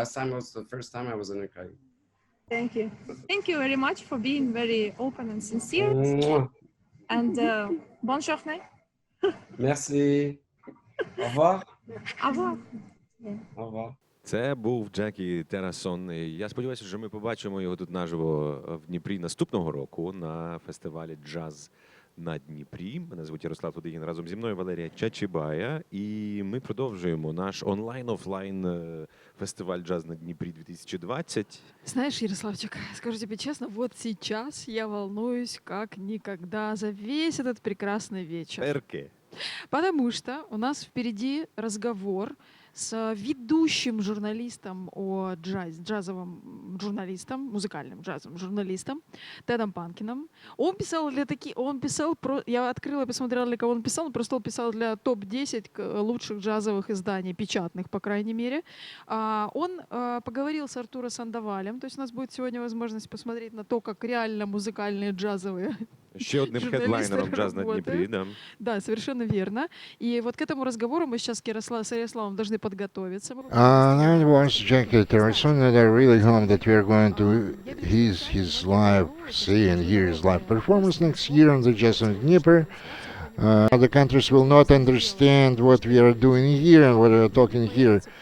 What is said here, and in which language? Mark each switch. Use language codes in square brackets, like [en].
[en] Last time was the first time I was in Ukraine. Thank you. Thank you very much for being very open and sincere. And [fr] bonne journée. Merci. Au revoir. Au revoir. Au revoir. [uk] Це був Jacky Terrasson. Я сподіваюся, що ми побачимо його тут наживо в Дніпрі наступного року на фестивалі «Джаз на Дніпрі». Мене звуть Ярослав Тудигін, разом зі мною Валерія Чачибая. І ми продовжуємо наш онлайн-офлайн фестиваль «Джаз на Дніпрі 2020. [ru] Знаешь, Ярославчик, скажу тебе честно, вот сейчас я волнуюсь как никогда за весь этот прекрасный вечер. Перке. Потому что у нас впереди разговор с ведущим журналистом о джазовом журналистом, музыкальным джазовым журналистом Тедом Панкиным. Он писал я открыла, посмотрела, для кого он писал, он просто писал для топ-10 лучших джазовых изданий, печатных, по крайней мере. Он поговорил с Артуро Сандовалем, то есть у нас будет сегодня возможность посмотреть на то, как реально музыкальные джазовые [uk] Ще одним хедлайнером «Джаз на Дніпрі». [ru] Да. Да, совершенно верно. И вот к этому разговору мы сейчас с Ярославом должны подготовиться. [en] That was Jacky Terrasson, and I really hope that we are going to his live, see and hear his live performance next year on the Jazz on Dnieper. Other countries will not understand what we are doing here and what we are talking here.